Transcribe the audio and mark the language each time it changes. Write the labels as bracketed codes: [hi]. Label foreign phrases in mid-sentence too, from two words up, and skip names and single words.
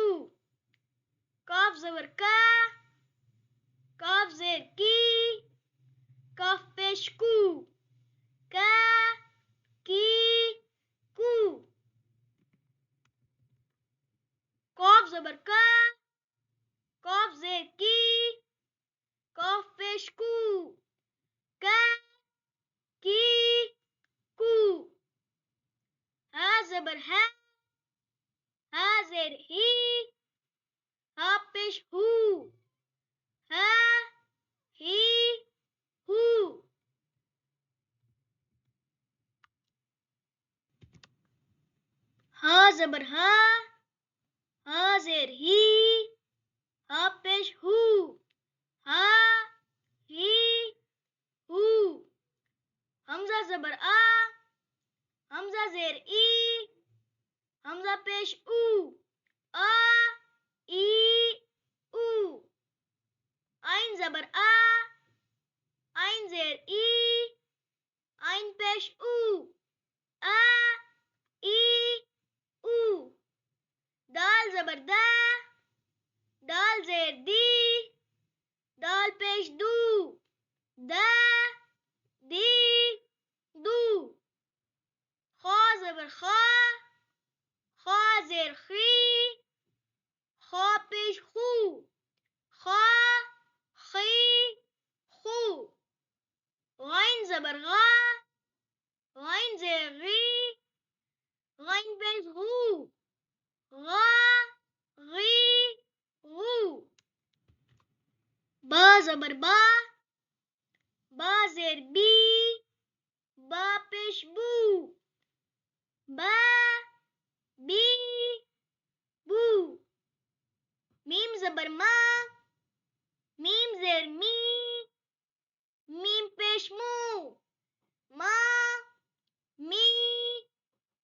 [ur] کاف زبر کا، کاف زیر کی، کاف پیش کو، کا کی کو. قاف زبر کا، قاف زیر کی، قاف پیش کو، کا کی کو. ہا زبر ہا، ہا زیر ہی، ہا پیش ہو، ہا ہی ہو. ہا زبر ہا، ہا زیر ہی، ہا پیش ہو، ہا ہی ہو. حمزہ زبر آ، حمزہ زیر ای، حمزہ پیش او، آ ای او. عین زبر آ، عین زیر ای، عین پیش او، آ ای او. دال زبر دا، دال زیر دی، دال پیش دو، دا دی دو. خا زبر خا، خا زیر خی، خا پیش خو، خا خی خو. غین زبر غا، غین زیر غی، غین پیش غو، غا غی غو. با زبر با، با زیر بی، با پیش بو، با بی بو. میم زبر ما، میم زیر می، میم پیش مو، ما می مو.